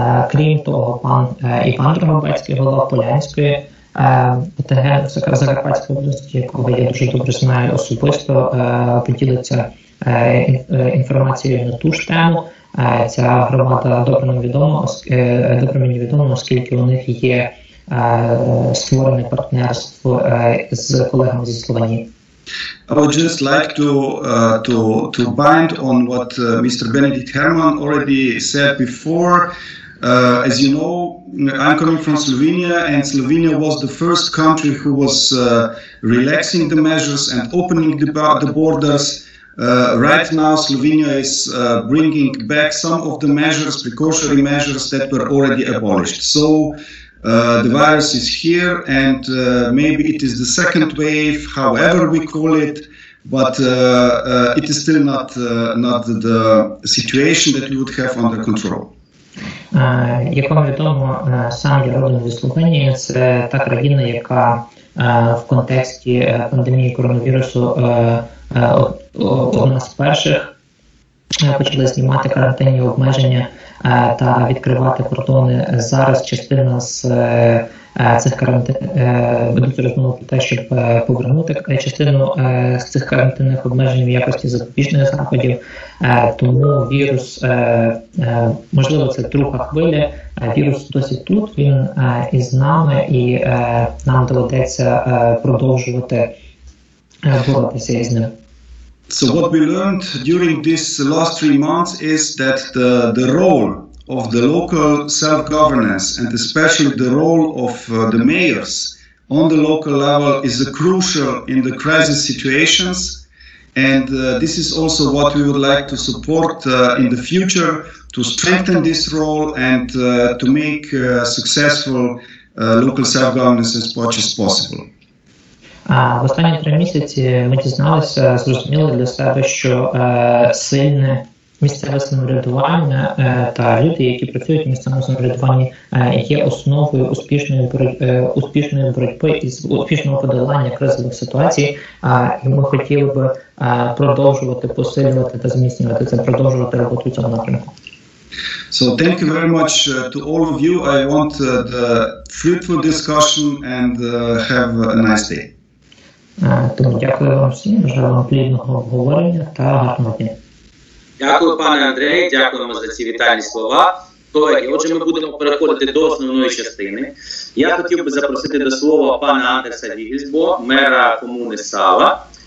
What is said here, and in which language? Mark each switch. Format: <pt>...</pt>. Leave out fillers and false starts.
<uk>Крім того, пан Іван Дрогобецький, голова Полянської ОТГ Закарпатської області, якого я дуже добре знаю особисто, поділиться інформацією на ту ж тему. Ця громада добре мені відома, оскільки у них є створене партнерство з колегами зі Словенії.</uk> <en>I would just like to bind on what Mr. Benedikt Herrmann already said before. As you know, I'm coming from Slovenia, and Slovenia was the first country who was relaxing the measures and opening the borders. Right now, Slovenia is bringing back some of the precautionary measures that were already abolished. So the virus is here, and maybe it is the second wave, however we call it, but it is still not the situation that we would have under control.</en> <uk>Як вам відомо, сам я родом зі Словенії. Це та країна, яка в контексті пандемії коронавірусу одна з перших почали знімати карантинні обмеження та відкривати кордони. Зараз частина з цих ведуться розмови про те, щоб повернути частину з цих карантинних обмежень в якості запобіжних заходів. Тому вірус, можливо, це друга хвиля, вірус досі тут, він із нами, і нам доведеться продовжувати боротися із ним.</uk> <en>So what we learned during these last 3 months is that the role of the local self-governance, and especially the role of the mayors on the local level, is crucial in the crisis situations. And this is also what we would like to support in the future, to strengthen this role and to make successful local self-governance as much as possible.</en> <uk>В останні 3 місяці ми дізналися, зрозуміли для себе, що сильне місцеве самоврядування та люди, які працюють в місцевому самоврядуванні, є основою успішної боротьби і успішного подолання кризових ситуацій. І ми хотіли би продовжувати посилювати та зміцнювати це, продовжувати роботу в цьому напрямку.</uk> <en>So thank you very much to all of you. I want the fruitful discussion and have a nice day.</en> <uk>Тому дякую вам всім, бажаю вам плідного обговорення та гарного дня. Дякую, пане Андрей, дякуємо за ці вітальні слова. Колеги, отже, ми будемо переходити до основної частини. Я хотів би запросити до слова пана Андерса Віґельсбо, мера комуни Сала.</uk>